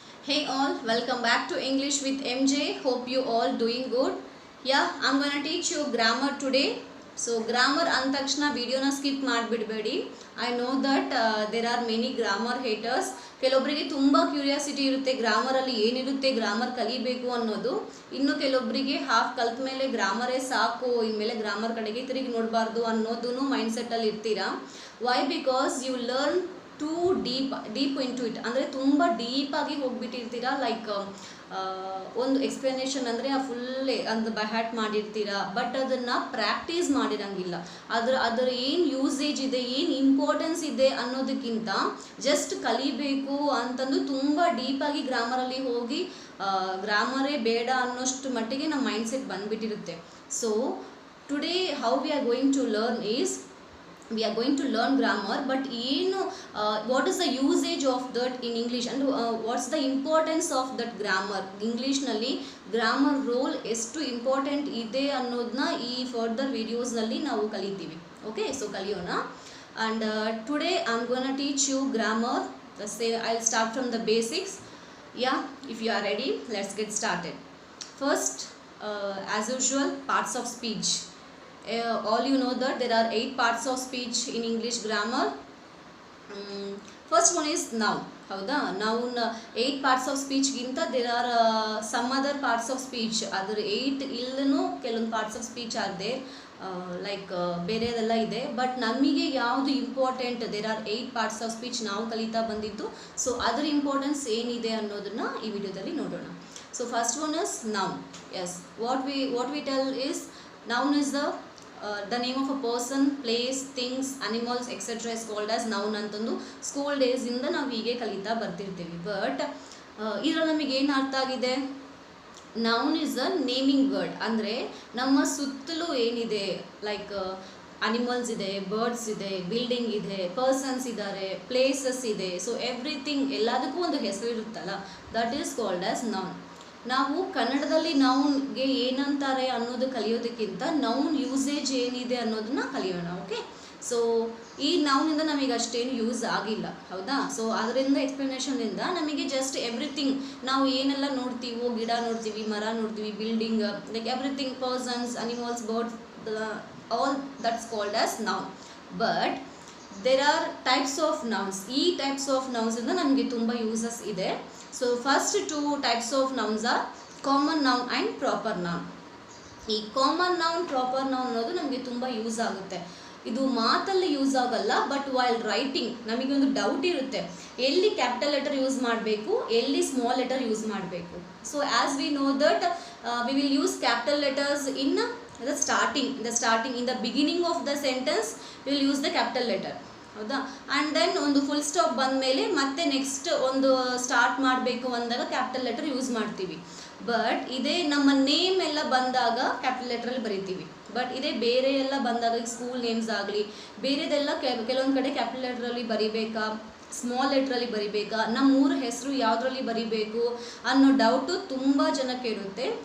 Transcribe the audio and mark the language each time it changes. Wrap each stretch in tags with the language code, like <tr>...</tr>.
<en>Hey all, welcome back to English with MJ. Hope you all doing good. Yeah, I'm gonna teach you grammar today. So grammar</en> <kn>ಅಂದ ವಿಡಿಯೋನ skip ಮಾಡಿಬಿಡಬೇಡಿ.</kn> <en>I know that there are many grammar haters.</en> <kn>ಕೆಲವೊಬ್ಬರಿಗೆ ತುಂಬ curiosity ಇರುತ್ತೆ ಗ್ರಾಮರಲ್ಲಿ ಏನಿರುತ್ತೆ, grammar ಕಲಿಬೇಕು ಅನ್ನೋದು. ಇನ್ನು ಕೆಲವೊಬ್ಬರಿಗೆ ಹಾಫ್ ಕಲ್ತ ಮೇಲೆ ಗ್ರಾಮರೇ ಸಾಕು, ಇನ್ಮೇಲೆ ಗ್ರಾಮರ್ ಕಡೆಗೆ ತಿರುಗಿ ನೋಡಬಾರ್ದು ಅನ್ನೋದೂ ಮೈಂಡ್ಸೆಟ್ಟಲ್ಲಿ ಇರ್ತೀರಾ.</kn> <en>Why? Because you learn too deep into it.</en> <kn>ಅಂದರೆ ತುಂಬ ಡೀಪಾಗಿ ಹೋಗ್ಬಿಟ್ಟಿರ್ತೀರಾ. ಲೈಕ್ ಒಂದು ಎಕ್ಸ್ಪ್ಲನೇಷನ್ ಅಂದರೆ ಆ ಫುಲ್ ಅದು ಬೈ ಹ್ಯಾಟ್ ಮಾಡಿರ್ತೀರಾ, ಬಟ್ ಅದನ್ನು ಪ್ರಾಕ್ಟೀಸ್ ಮಾಡಿರಂಗಿಲ್ಲ. ಅದರ ಏನು ಯೂಸೇಜ್ ಇದೆ, ಏನು ಇಂಪಾರ್ಟೆನ್ಸ್ ಇದೆ ಅನ್ನೋದಕ್ಕಿಂತ ಜಸ್ಟ್ ಕಲಿಬೇಕು ಅಂತಂದು ತುಂಬ ಡೀಪಾಗಿ ಗ್ರಾಮರಲ್ಲಿ ಹೋಗಿ ಗ್ರಾಮರೇ ಬೇಡ ಅನ್ನೋಷ್ಟು ಮಟ್ಟಿಗೆ ನಮ್ಮ mindset ಬಂದುಬಿಟ್ಟಿರುತ್ತೆ.</kn> <en>So today how we are going to learn is we are going to learn grammar, but what is the usage of that in English and what's the importance of that grammar.</en> <kn>English nalli grammar role ಎಷ್ಟು important ಇದೆ ಅನ್ನೋದನ್ನ ಈ further ವಿಡಿಯೋಸ್ನಲ್ಲಿ ನಾವು ಕಲಿತೀವಿ. Okay, so ಕಲಿಯೋಣ.</kn> <en>and today I'm going to teach you grammar. I'll start from the basics. Yeah, if you are ready, let's get started. First, as usual, parts of speech. All you know that there are 8 parts of speech in English grammar. First one is noun. ಹೌದಾ? noun 8 parts of speech ಗಿಂತ there are some other parts of speech.</en> <kn>ಅದರ 8 ಇಲ್ಲೂ ಕೆಲವೊಂದು</kn> <en>parts of speech are there, like</en> <kn>ಬೇರೆದೆಲ್ಲ ಇದೆ.</kn> <en>but</en> <kn>ನಮಗೆ ಯಾವುದು</kn> <en>important, there are 8 parts of speech</en> <kn>ನಾವು ಕಲಿತಾ ಬಂದಿದ್ದು. ಸೊ ಅದರ ಇಂಪಾರ್ಟೆನ್ಸ್ ಏನಿದೆ ಅನ್ನೋದನ್ನ ಈ ವಿಡಿಯೋದಲ್ಲಿ ನೋಡೋಣ.</kn> <en>So first one is noun. Yes, what we tell is noun is the name of a person, place, things, animals, etc. is called as noun</en> <kn>ಅಂತಂದು ಸ್ಕೂಲ್ ಡೇಸಿಂದ ನಾವು ಹೀಗೆ ಕಲಿತಾ ಬರ್ತಿರ್ತೀವಿ.</kn> <en>but</en> <kn>ಇದರಲ್ಲಿ ನಮಗೆ ಏನು ಅರ್ಥ ಆಗಿದೆ,</kn> <en>Noun is a naming word.</en> <kn>ಅಂದರೆ ನಮ್ಮ ಸುತ್ತಲೂ ಏನಿದೆ, ಲೈಕ್ ಅನಿಮಲ್ಸ್ ಇದೆ, ಬರ್ಡ್ಸ್ ಇದೆ, ಬಿಲ್ಡಿಂಗ್ ಇದೆ, ಪರ್ಸನ್ಸ್ ಇದ್ದಾರೆ, ಪ್ಲೇಸಸ್ ಇದೆ.</kn> <en>so everything,</en> <kn>ಎಲ್ಲದಕ್ಕೂ ಒಂದು ಹೆಸರು ಇರುತ್ತಲ್ಲ,</kn> <en>That is called as noun.</en> <kn>ನಾವು ಕನ್ನಡದಲ್ಲಿ ನೌನ್ಗೆ ಏನಂತಾರೆ ಅನ್ನೋದು ಕಲಿಯೋದಕ್ಕಿಂತ ನೌನ್ ಯೂಸೇಜ್ ಏನಿದೆ ಅನ್ನೋದನ್ನ ಕಲಿಯೋಣ. ಓಕೆ, ಸೊ ಈ ನೌನಿಂದ ನಮಗೆ ಅಷ್ಟೇನು ಯೂಸ್ ಆಗಿಲ್ಲ, ಹೌದಾ? ಸೊ ಅದರಿಂದ ಎಕ್ಸ್ಪ್ಲನೇಷನಿಂದ ನಮಗೆ ಜಸ್ಟ್ ಎವ್ರಿಥಿಂಗ್, ನಾವು ಏನೆಲ್ಲ ನೋಡ್ತೀವೋ, ಗಿಡ ನೋಡ್ತೀವಿ, ಮರ ನೋಡ್ತೀವಿ, building, like everything, persons, animals, birds,</kn> <en>All that's called as noun. But there are types of nouns.</en> <kn>ಈ ಟೈಪ್ಸ್ ಆಫ್ ನೌನ್ಸಿಂದ ನಮಗೆ ತುಂಬ ಯೂಸಸ್ ಇದೆ.</kn> <en>So first 2 types of nouns are common noun and proper noun.</en> <kn>ಈ common noun, proper noun ಅನ್ನೋದು ನಮಗೆ ತುಂಬ use ಆಗುತ್ತೆ. ಇದು ಮಾತಲ್ಲಿ ಯೂಸ್ ಆಗಲ್ಲ, ಬಟ್</kn> <en>while writing</en> <kn>ನಮಗೆ ಒಂದು ಡೌಟ್ ಇರುತ್ತೆ, ಎಲ್ಲಿ ಕ್ಯಾಪಿಟಲ್ ಲೆಟರ್ ಯೂಸ್ ಮಾಡಬೇಕು, ಎಲ್ಲಿ ಸ್ಮಾಲ್ ಲೆಟರ್ ಯೂಸ್ ಮಾಡಬೇಕು.</kn> <en>So as we know that we will use capital letters in the starting in the beginning of the sentence we will use the capital letter, ಹೌದಾ?</en> <kn>And then ಒಂದು full stop ಬಂದಮೇಲೆ ಮತ್ತೆ next ಒಂದು start ಮಾಡಬೇಕು ಅಂದಾಗ capital letter use ಮಾಡ್ತೀವಿ. But ಇದೇ ನಮ್ಮ ನೇಮ್ ಎಲ್ಲ ಬಂದಾಗ ಕ್ಯಾಪಿಟಲ್ ಲೆಟ್ರಲ್ಲಿ ಬರಿತೀವಿ. ಬಟ್ ಇದೇ ಬೇರೆ ಎಲ್ಲ ಬಂದಾಗ, ಸ್ಕೂಲ್ ನೇಮ್ಸ್ ಆಗಲಿ ಬೇರೆದೆಲ್ಲ ಕೆಲವೊಂದು ಕಡೆ ಕ್ಯಾಪಿಟಲ್ ಲೆಟ್ರಲ್ಲಿ ಬರಿಬೇಕಾ, ಸ್ಮಾಲ್ ಲೆಟ್ರಲ್ಲಿ ಬರಿಬೇಕಾ, ನಮ್ಮ ಊರ ಹೆಸರು ಯಾವುದರಲ್ಲಿ ಬರಿಬೇಕು ಅನ್ನೋ ಡೌಟು ತುಂಬ ಜನಕ್ಕೆ ಇರುತ್ತೆ.</kn>